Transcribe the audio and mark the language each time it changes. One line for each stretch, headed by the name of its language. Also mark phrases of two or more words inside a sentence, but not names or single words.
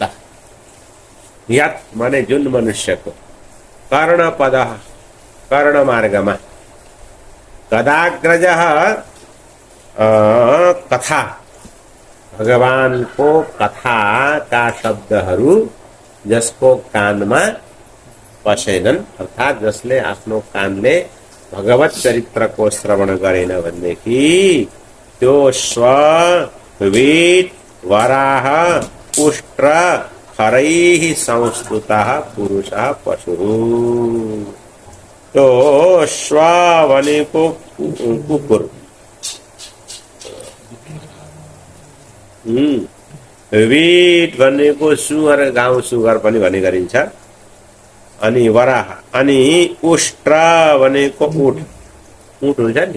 Nepali: यत् माने जुन मनुष्यको कर्णपदः कर्ण मार्गमा गदाग्रजः कथा भगवानको कथा का शब्दहरू जसको कानमा पसेनन्, अर्थात जसले आफ्नो कानले भगवत चरित्रको श्रवण गरेन भनेदेखि त्यो
Sanskrit: स्व वीट वराह उष्ट्र खरैः संस्तुतः पुरुषः पशुः।
Nepali: तो स्व भनेको कुकुर, वीट भनेको सुँगर, गाउँ सुँगर पनि भन्ने गरिन्छ। अनि वराह, अनि उष्ट्र भनेको ऊँट हुन्छ नि।